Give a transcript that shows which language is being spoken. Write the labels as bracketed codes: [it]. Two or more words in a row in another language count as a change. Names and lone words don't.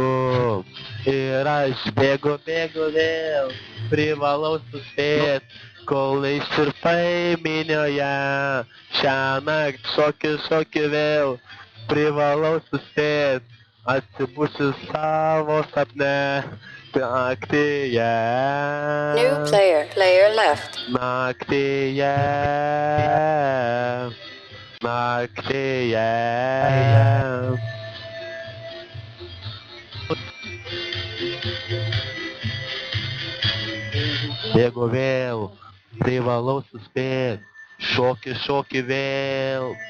[lt] Ir aš bėgu vėl, privalau suspėt, kol neištirpai minioje. Šiąnakt šoki vėl, privalau suspėt, atsibusiu savo sapne, naktyje. [en] New player. Player left. [lt] Naktyje, naktyje. Bėgu vėl, privalau suspėt, šoki vėl.